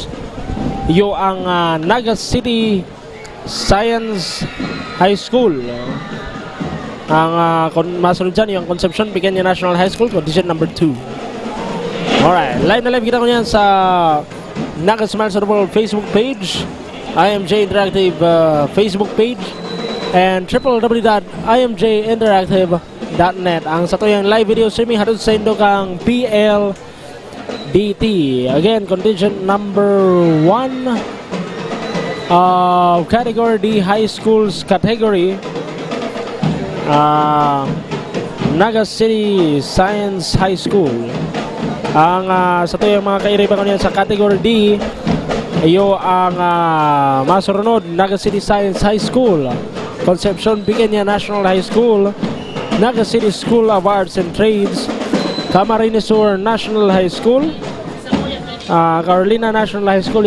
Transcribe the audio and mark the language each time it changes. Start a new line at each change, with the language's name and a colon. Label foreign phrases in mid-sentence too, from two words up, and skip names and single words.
Bikol: Iyo ang Naga City Science High School. Ang masunod dyan yung Concepcion Pequeña National High School,
English: contingent number 2.
Bikol: Alright, live na live kita ko yan sa Naga Smiles of the World Facebook page, IMJ Interactive Facebook page, and www.imjinteractive.net. Ang sa tuyang
English: live video streaming
Bikol: hatod sa indo kang PLDT.
English: Again, contingent number 1 of Category D High Schools category, Naga City Science High School.
Bikol: Ang sa tuyang mga kairiba ko niyan sa Category D, iyo ang masurunod Naga City Science High School, Concepcion Pequeña National High School, Naga City School of Arts and Trades, Camarines Sur National High School, Carolina National High School.